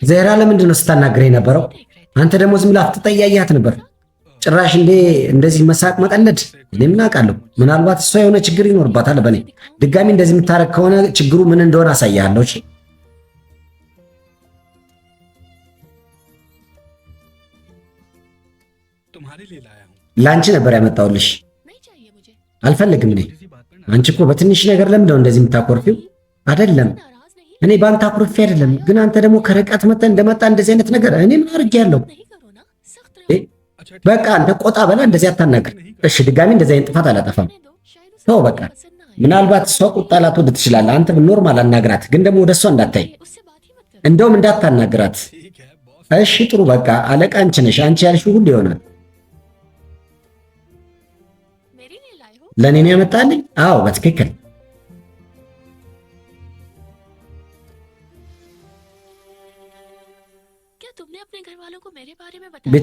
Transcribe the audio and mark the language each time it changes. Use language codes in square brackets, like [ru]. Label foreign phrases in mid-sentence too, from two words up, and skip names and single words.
[am] ዜራ ለምንድን ነው ስታናግረኝ ነበረው? አንተ ደግሞ ዝም ብለህ አትጠያያት ነበር። ጭራሽ እንደዚህ መሳቅ መቀለድ። እኔ ምን አውቃለሁ? ምናልባት እሷ የሆነ ችግር ይኖርባታል በኔ። ድጋሚ እንደዚህ የምታረግ ከሆነ ችግሩ ምን እንደሆነ አሳያለሁ። እሺ [hi] तुम्हारे लिए लाया हूँ। [am] ለአንቺ ነበር ያመጣውልሽ። [hi] नहीं चाहिए मुझे। [am] አልፈልግም እኔ። [hi] किसी बात पर [am] አንቺ እኮ በትንሽ ነገር ለምንድን ነው እንደዚህ የምታኮርፊው? አይደለም [hi] नाराज नहीं [am] እኔ ባንተ አኩርፌ አይደለም፣ ግን አንተ ደግሞ ከርቀት መጥተህ እንደመጣ እንደዚህ አይነት ነገር እኔ ምን አድርጌያለሁ? [hi] नहीं करो ना, सख्त ए, रहो। अच्छा [am] በቃ አንተ ቆጣ በላ፣ እንደዚህ አታናግር። እሺ ድጋሚ እንደዚህ አይነት ጥፋት አላጠፋም። [hi] रहने दो, शायद उसे [am] ተው በቃ። [hi] पसंद ना आए। [am] ምናልባት እሷ ቁጣ ላትወድ ትችላለህ። አንተ ኖርማል አናግራት፣ ግን ደግሞ ወደ እሷ እንዳታይ፣ [hi] उससे बात ही मत करो। [am] እንደውም እንዳታናግራት። [hi] ठीक है बॉस। [am] እሺ ጥሩ በቃ አለቃ አንቺ ነሽ። አንቺ ያልሽው ሁሉ ይሆናል። [hi] मेरे लिए लाए हो? [am] ለእኔ ነው ያመጣልኝ? አዎ በትክክል። [hi] क्या तुमने अपने घर वालों को मेरे बारे में बताया?